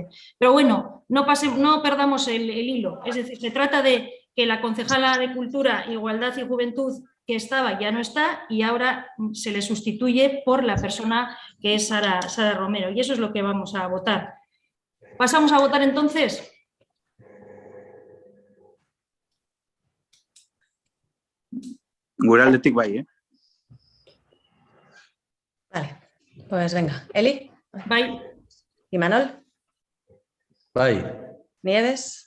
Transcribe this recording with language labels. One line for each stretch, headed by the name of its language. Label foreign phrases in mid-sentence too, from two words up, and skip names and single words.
Spanish: Pero bueno, no perdamos el hilo, es decir, se trata de que la concejala de Cultura, Igualdad y Juventud que estaba ya no está y ahora se le sustituye por la persona que es Sara Romero, y eso es lo que vamos a votar. ¿Pasamos a votar entonces?
Basque: Gure aldetik bai,
Spanish: Vale, pues venga. Eli,
Basque: Bye.
Spanish: Imanol,
Basque: Bai.
Spanish: Nieves,